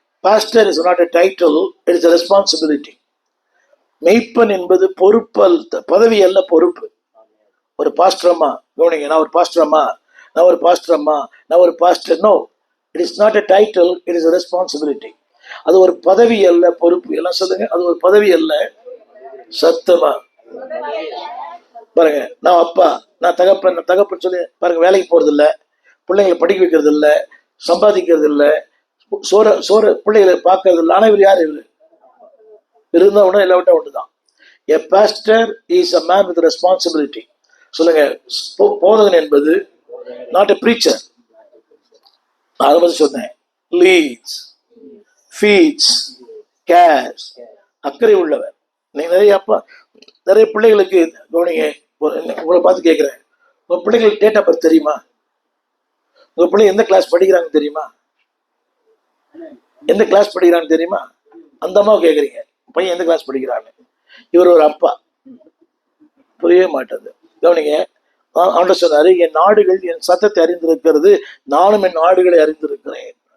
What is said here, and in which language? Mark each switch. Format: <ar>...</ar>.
<en>Pastor is not a title, it is a responsibility.</en> <ta>மெய்ப்பன் என்பது பொறுப்பு, பதவி அல்ல, பொறுப்பு. ஒரு பாஸ்டரம்மா கவனிங்க, நான் ஒரு பாஸ்டரம்மா, நான் ஒரு பாஸ்டரம்மா, நான் ஒரு pastor.</ta> <en>No, it is not a title, it is a responsibility.</en> <ta>அது ஒரு பதவி அல்ல, பொறுப்பு. எல்லாம் சொல்லுங்க, அது ஒரு பதவி அல்ல. சத்தமா பாருங்க. நான் அப்பா, நான் தகப்பன் சொல்லி பாருங்க. வேலைக்கு போறது இல்லை, பிள்ளைங்களை படிக்க வைக்கிறது இல்லை, சம்பாதிக்கிறது இல்லை, சோற பிள்ளைகளை பார்க்கறது இல்லை. ஆனால் இவர் யார்? இவர் இருந்தா ஒண்ணு இல்லாவிட்டா ஒண்ணுதான்.</ta> <en>A pastor is a man with responsibility.</en> <ta>சொல்லுங்க, போதகன் என்பது</ta> <en>not a preacher.</en> <ta>நான் அதை சொன்னேன்.</ta> <en>leads, feeds, cares,</en> <ta>அக்கறை உள்ளவர். நீங்க நிறைய பிள்ளைகளுக்கு கவனிங்க. உங்களை பார்த்து கேட்கிறேன், உங்க பிள்ளைங்களுக்கு டேட் ஆஃப் பர்த் தெரியுமா? உங்க பிள்ளைங்க எந்த கிளாஸ் படிக்கிறாங்க தெரியுமா? எந்த கிளாஸ் படிக்கிறான்னு தெரியுமா? அந்த அம்மாவை கேட்குறீங்க, பையன் எந்த கிளாஸ் படிக்கிறான்னு. இவர் ஒரு அப்பா, புரியவே மாட்டது. கவனிங்க, ஆண்டவர் சொன்னாரு, என் நாடுகள் என் சத்தத்தை அறிந்திருக்கிறது, நானும் என் நாடுகளை அறிந்திருக்கிறேன்.</ta>